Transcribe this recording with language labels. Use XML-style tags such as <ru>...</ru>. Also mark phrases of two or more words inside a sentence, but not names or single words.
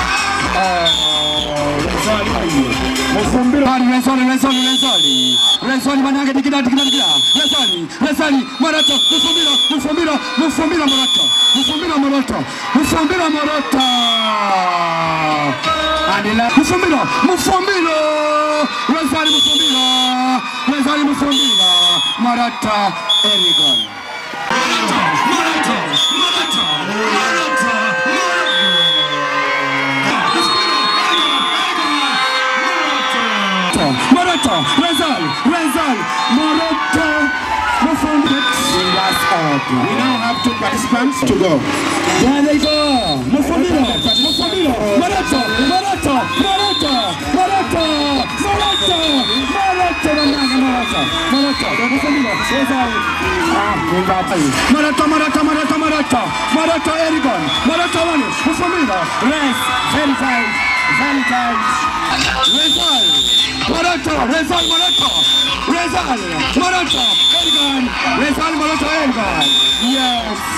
<en>Rezal, Mananga, Rezali, Moroto, Mufumbiro, Moroto, Mufumbiro, Rezali, Marata, Erigon. Moroto, Rezal, Moroto, We now have 2 participants to go. There they go. Mufumbiro, Moroto, Erigon, Moroto Wani, Mufumbiro, rest, very tight, Rezal, Moroto, Erigon, Rezal, Moroto, Erigon, yes,</en>